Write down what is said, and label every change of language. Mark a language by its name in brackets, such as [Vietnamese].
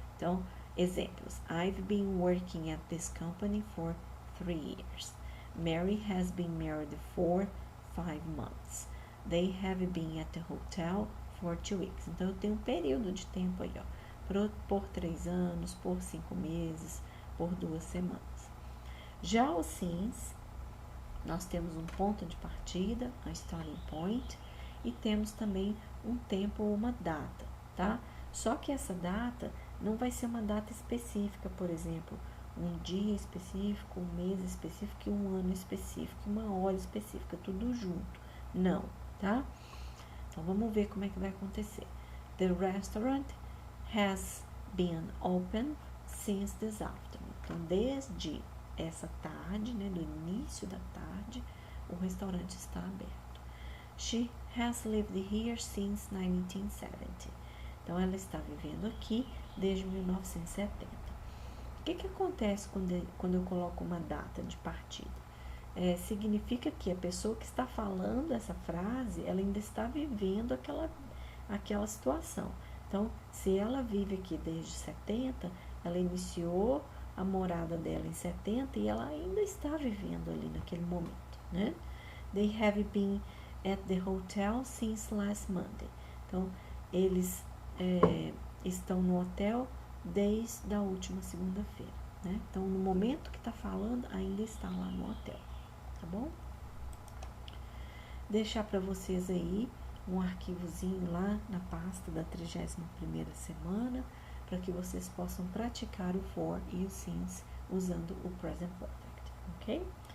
[Portuguese] Então, exemplos: [English] I've been working at this company for 3 years. Mary has been married for 5 months. They have been at the hotel for 2 weeks. [Portuguese] Então, eu tenho um período de tempo aí, ó, por 3 anos, por 5 meses, por 2 semanas. Já o since, nós temos um ponto de partida, [English] a starting point, [Portuguese] e temos também um tempo ou uma data, tá? Só que essa data não vai ser uma data específica, por exemplo, um dia específico, um mês específico e um ano específico, uma hora específica, tudo junto. Não, tá? Então, vamos ver como é que vai acontecer. [English] The restaurant has been open since this afternoon. [Portuguese] Então, desde essa tarde, né, do início da tarde, o restaurante está aberto. [English] She has lived here since 1970. [Portuguese] Então, ela está vivendo aqui desde 1970. O que acontece quando eu coloco uma data de partida? Significa que a pessoa que está falando essa frase, ela ainda está vivendo aquela situação. Então, se ela vive aqui desde 70, ela iniciou a morada dela em 70 e ela ainda está vivendo ali naquele momento, né? [English] They have been at the hotel since last Monday. [Portuguese] Então, eles estão no hotel desde a última segunda-feira, né? Então, no momento que está falando, ainda está lá no hotel, tá bom? Deixar para vocês aí um arquivozinho lá na pasta da 31ª semana, para que vocês possam praticar o for e o since usando o present perfect, ok?